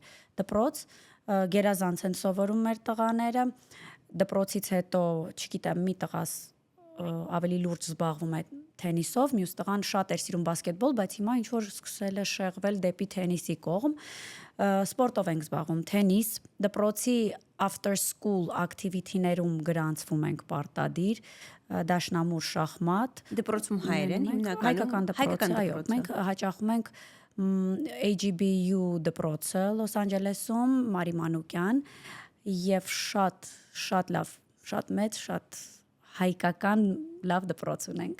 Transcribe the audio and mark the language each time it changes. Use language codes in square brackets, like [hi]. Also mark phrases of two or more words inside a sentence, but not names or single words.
[hy] Դպրոց, գերազանց են սովորում մեր տղաները, դպրոցից հետո, չգիտեմ, մի տղաս ավելի լուրջ զբաղվում է թենիսով, մյուս տղան շատ էր սիրում բասկետբոլ, բայց հիմա ինչ որ սկսել է շեղվել դեպի թենիսի կողմ։ Սպորտով ենք զբաղվում, թենիս, դպրոցի [en] after school activity- [hy] ներում գրանցվում ենք պարտադիր, դաշնամուր, շախմատ։ Դպրոցում հայեր են հիմնականում։ Հայկական դպրոց, այո, մենք հաճախում ենք AGBU դպրոցը Լոս Անջելեսում, Մարի Մանուկյան եւ շատ լավ, շատ մեծ, շատ հայկական լավ դպրոց ունենք։